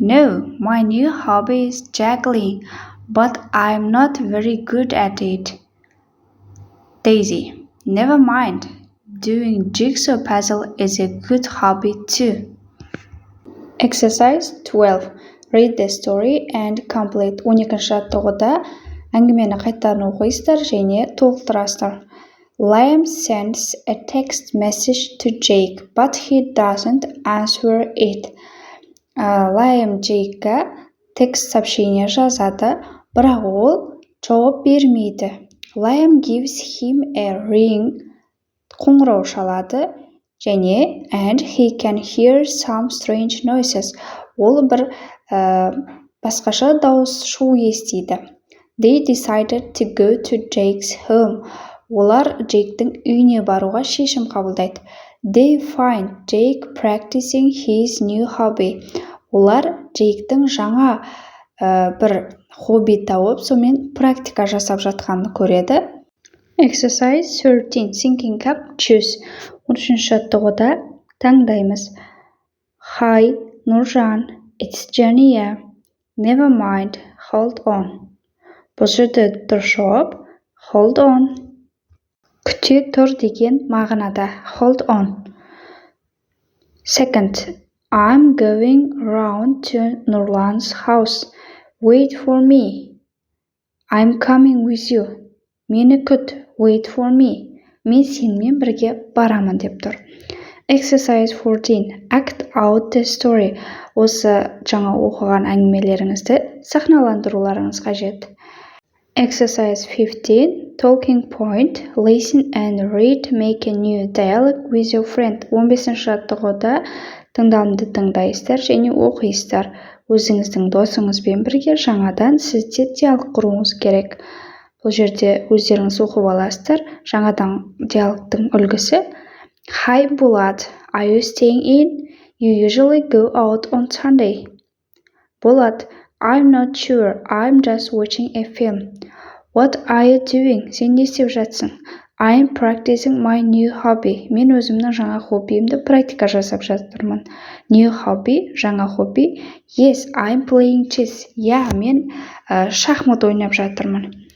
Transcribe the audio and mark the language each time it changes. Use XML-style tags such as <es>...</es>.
<en>No, my new hobby is juggling, but I'm not very good at it. Daisy. Never mind. Doing jigsaw puzzle is a good hobby too. Exercise 12. Read the story and complete.</en> <kk>12 жаттығуда әңгімені қайтадан оқисыздар және толықтырасыздар.</kk> <en>Liam sends a text message to Jake, but he doesn't answer it.</en> <kk>Liam Jake'ға текст сообщение жазады, бірақ ол жауап бермейді.</kk> <en>Liam gives him a ring.</en> <kk>Қоңырау шалады және</kk> <en>and he can hear some strange noises.</en> <kk>Ол бір басқаша дауыс шу естиді.</kk> <en>They decided to go to Jake's home.</en> <kk>Олар Джейктің үйіне баруға шешім қабылдайды.</kk> <en>They find Jake practicing his new hobby.</en> <kk>Олар Джейктің жаңа бір хобби тауып, сонымен практика жасап жатқанын көреді.</kk> <en>Exercise 13. Thinking up, choose.</en> <kk>13 жаттығуда таңдаймыз.</kk> <en>Hi, Нұржан. It's Jania. Never mind. Hold on.</en> <kk>Бұл жерде дұрыс жауап hold on. Күте тұр деген мағынада.</kk> <en>Hold on. Second. I'm going round to Nurlan's house. Wait for me. I'm coming with you.</en> <kk>Мені күт.</kk> <en>Wait for me.</en> <kk>Мен сенімен бірге барамын деп тұр.</kk> <en>Exercise 14. Act out the story.</en> <kk>Осы жаңа оқыған әңгімелеріңізді сахналандыруларыңыз қажет.</kk> <en>Exercise 15. Talking point. Listen and read. Make a new dialogue with your friend.</en> <kk>15 жаттығуда тыңдалымды тыңдайсыздар және оқисыздар. Өзіңіздің досыңызбен бірге жаңадан сізде диалог құруыңыз керек. Бұл жерде өздеріңіз оқып аласыздар. Жаңадан диалогтың үлгісі.</kk> <en>Hi Болат, are you staying in? You usually go out on Sunday. Болат, I'm not sure. I'm just watching a film. What are you doing?</en> <kk>Сен не істеп жатсың?</kk> <en>I'm practicing my new hobby.</en> <kk>Мен өзімнің жаңа хоббиімді практика жасап жатырмын.</kk> <en>New hobby,</en> <kk>жаңа хобби.</kk> <en>Yes, I'm playing chess.</en> <kk>Мен шахмат ойнап жатырмын.</kk>